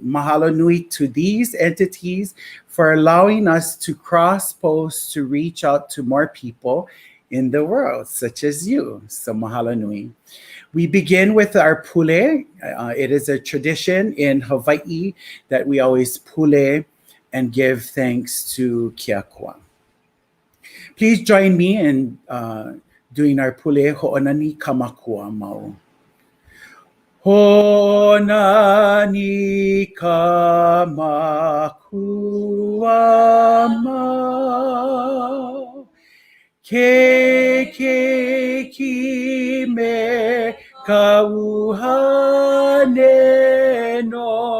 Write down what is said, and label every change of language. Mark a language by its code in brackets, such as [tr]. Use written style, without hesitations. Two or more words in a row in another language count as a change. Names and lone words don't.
[haw] Mahalo nui [en] to these entities for allowing us to cross-post to reach out to more people in the world, such as you. So [haw] mahalo nui. [en] We begin with our pule. It is a tradition in Hawaii that we always pule and give thanks to Kiakua. Please join me in doing our [haw] pule ho'onani kamakua mau. Ho'onani kamakua mau. Ke ki me kauhane no.